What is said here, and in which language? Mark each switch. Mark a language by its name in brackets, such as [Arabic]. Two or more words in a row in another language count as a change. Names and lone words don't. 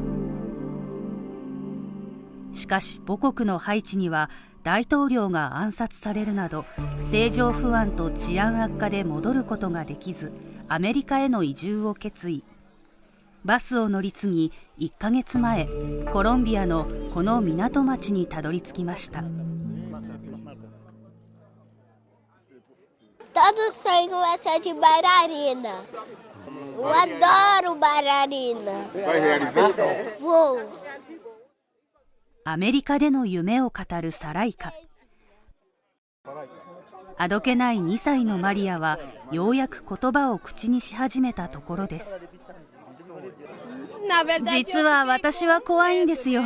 [Japanese] しかし母国のハイチには大統領が暗殺されるなど政情不安と治安悪化で戻ることができず、アメリカへの移住を決意。バスを乗り継ぎ1ヶ月前、コロンビアのこの港町にたどり着きました。 [Portuguese] Todo sonho é ser de bailarina. Eu adoro bailarina. Vai realizar? Vou. [Japanese] アメリカでの夢を語るサライカ。あどけない2歳のマリアはようやく言葉を口にし始めたところです。実は私は怖いんですよ。